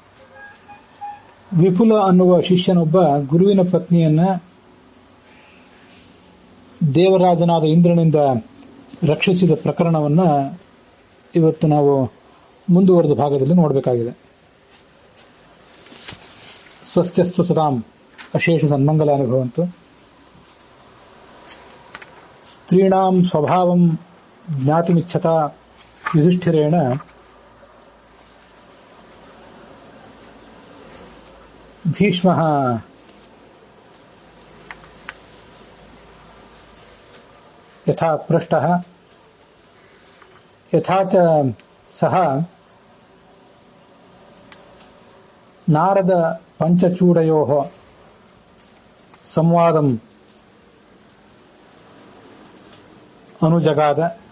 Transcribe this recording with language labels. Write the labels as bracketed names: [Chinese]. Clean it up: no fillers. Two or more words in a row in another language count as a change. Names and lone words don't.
[Kannada] ವಿಪುಲ ಅನ್ನುವ ಶಿಷ್ಯನೊಬ್ಬ ಗುರುವಿನ ಪತ್ನಿಯನ್ನ ದೇವರಾಜನಾದ ಇಂದ್ರನಿಂದ ರಕ್ಷಿಸಿದ ಪ್ರಕರಣವನ್ನ ಇವತ್ತು ನಾವು ಮುಂದುವರೆದ ಭಾಗದಲ್ಲಿ ನೋಡಬೇಕಾಗಿದೆ. [Sanskrit] ಸ್ವಸ್ತ್ಯಸ್ತು ಸದಾಂ ಅಶೇಷ ಸನ್ಮಂಗಲಾನಿ ಭವಂತು. ಸ್ತ್ರೀಣಾಂ ಸ್ವಭಾವಂ ಜ್ಞಾತುಮಿಚ್ಛತಾ ಯುಧಿಷ್ಠಿರೇಣ ಭೀಷ್ಮಃ ಯಥಾ ಪೃಷ್ಟಃ ಯಥಾ ಚ ಸಹ ನಾರದ ಪಂಚಚೂಡಯೋಃ ಸಂವಾದಂ ಅನುಜಗಾದ.